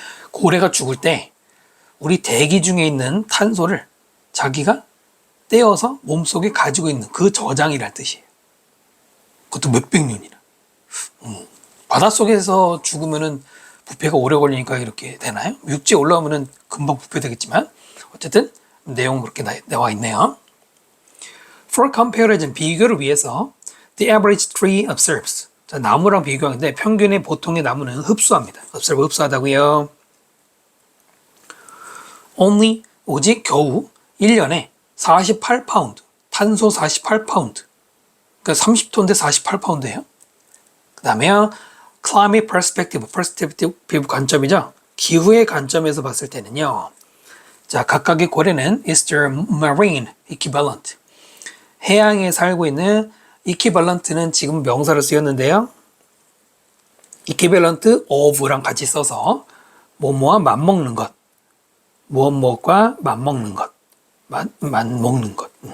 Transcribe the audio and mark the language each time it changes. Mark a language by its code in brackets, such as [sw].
[ko] 고래가 죽을 때 우리 대기 중에 있는 탄소를 자기가 떼어서 몸속에 가지고 있는 그 저장이란 뜻이에요. 그것도 몇백 년이나. 바닷속에서 죽으면은 부패가 오래 걸리니까 이렇게 되나요? 육지에 올라오면은 금방 부패되겠지만 어쨌든 내용은 그렇게 나와 있네요. [en] For comparison, [ko] 비교를 위해서 [en] the average tree observes. [ko] 자, 나무랑 비교하는데 평균의 보통의 나무는 흡수합니다. observe 흡수하다고요. only, 오직 겨우 1년에 48파운드, 탄소 48파운드. 그러니까 30톤인데 48파운드예요. 그 다음에요, [en] climate perspective [ko] 관점이죠. 기후의 관점에서 봤을 때는요. 자, 각각의 고래는 [en] is their marine equivalent. [ko] 해양에 살고 있는 equivalent는 지금 명사로 쓰였는데요. equivalent of랑 같이 써서 뭐뭐와 맞먹는 것. 무엇무엇과 맞먹는 것. 맞먹는 것.